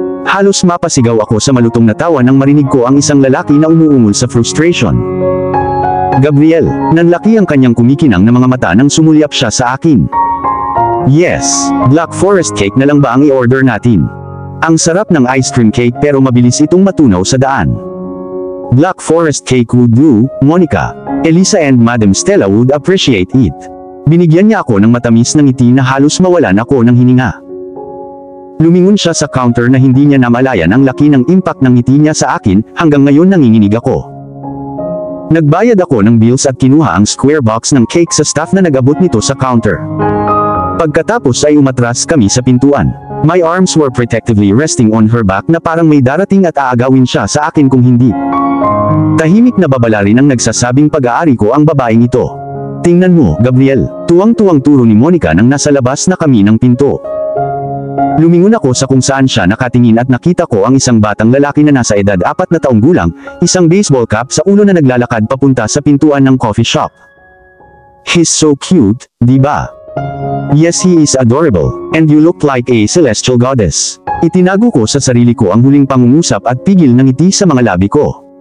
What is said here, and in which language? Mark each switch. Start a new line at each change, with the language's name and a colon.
Filipino: Halos mapasigaw ako sa malutong na tawa nang marinig ko ang isang lalaki na umuungol sa frustration. Gabriel, nanlaki ang kanyang kumikinang na mga mata nang sumulyap siya sa akin. Yes, Black Forest cake na lang ba ang i-order natin? Ang sarap ng ice cream cake pero mabilis itong matunaw sa daan.
English: Black Forest cake would do, Monica. Elisa and Madam Stella would appreciate it.
Filipino: Binigyan niya ako ng matamis na ngiti na halos mawalan ako ng hininga. Lumingon siya sa counter na hindi niya namalayan ang laki ng impact ng ngiti niya sa akin, hanggang ngayon nanginginig ako. Nagbayad ako ng bills at kinuha ang square box ng cake sa staff na nag-abot nito sa counter. Pagkatapos ay umatras kami sa pintuan.
English: My arms were protectively resting on her back
Filipino: na parang may darating at aagawin siya sa akin kung hindi. Tahimik na babala rin ang nagsasabing pag-aari ko ang babaeng ito. Tingnan mo, Gabriel, tuwang-tuwang turo ni Monica nang nasa labas na kami ng pinto. Lumingon ako sa kung saan siya nakatingin at nakita ko ang isang batang lalaki na nasa edad 4 na taong gulang, isang baseball cap sa ulo na naglalakad papunta sa pintuan ng coffee shop.
English: He's so cute,
Filipino: di ba?
English: Yes, he is adorable, and you look like a celestial goddess.
Filipino: Itinago ko sa sarili ko ang huling pangungusap at pigil ng ngiti sa mga labi ko.